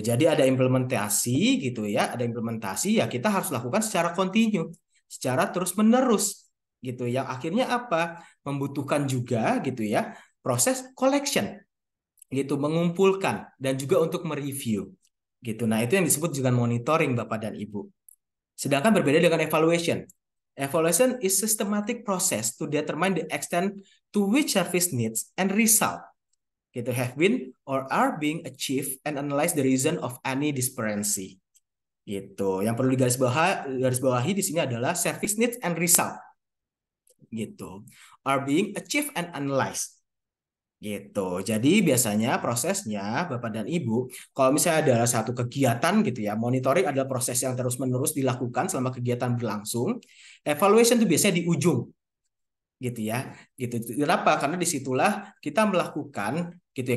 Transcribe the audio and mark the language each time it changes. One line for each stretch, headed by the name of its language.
Indonesian: Jadi ada implementasi gitu ya, ada implementasi ya kita harus lakukan secara continue, secara terus-menerus gitu. Yang akhirnya apa? Membutuhkan juga gitu ya, proses collection gitu mengumpulkan dan juga untuk mereview gitu. Nah, itu yang disebut dengan monitoring Bapak dan Ibu. Sedangkan berbeda dengan evaluation.
English: Evaluation is systematic process to determine the extent to which service needs and result gitu have been or are being achieved and analyze the reason of any discrepancy. Gitu.
Indonesian: Yang perlu digarisbawahi di sini adalah
English: service needs and result.
Indonesian: Gitu.
English: Are being achieved and analyzed. Gitu.
Indonesian: Jadi biasanya prosesnya Bapak dan Ibu, kalau misalnya adalah satu kegiatan gitu ya, monitoring adalah proses yang terus-menerus dilakukan selama kegiatan berlangsung. Evaluation itu biasanya di ujung gitu ya. Gitu. Kenapa? Karena disitulah kita melakukan gitu ya.